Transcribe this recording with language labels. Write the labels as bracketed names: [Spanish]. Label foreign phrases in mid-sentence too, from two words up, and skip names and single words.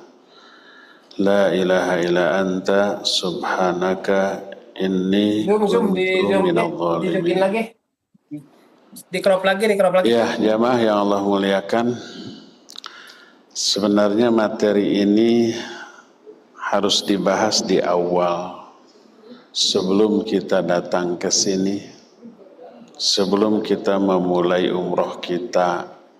[Arabic] لا إله إلا أنت سبحانك إني كنت من الظالمين. [Indonesian] Di crop lagi. Ya, jamaah yang Allah muliakan. Sebenarnya materi ini harus dibahas di awal sebelum kita datang ke sini, sebelum kita memulai umroh kita.